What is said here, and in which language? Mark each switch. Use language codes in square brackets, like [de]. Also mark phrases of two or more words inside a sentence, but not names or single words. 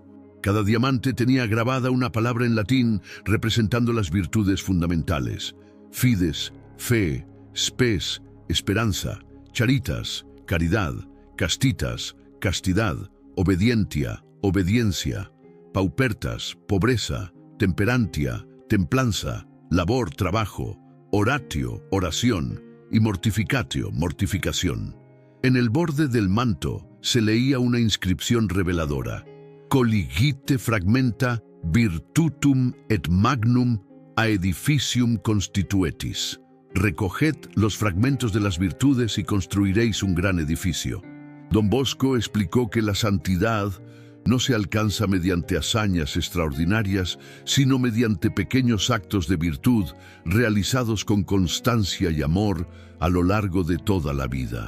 [es] Cada diamante tenía grabada una palabra en latín representando las virtudes fundamentales: fides, fe; spes, esperanza; charitas, caridad; castitas, castidad; obedientia, obediencia; paupertas, pobreza; temperantia, templanza; labor, trabajo; oratio, oración; y mortificatio, mortificación. En el borde del manto se leía una inscripción reveladora: [la] Colligite fragmenta virtutum et magnum aedificium constituetis. [es] Recoged los fragmentos de las virtudes y construiréis un gran edificio. Don Bosco explicó que la santidad no se alcanza mediante hazañas extraordinarias, sino mediante pequeños actos de virtud realizados con constancia y amor a lo largo de toda la vida.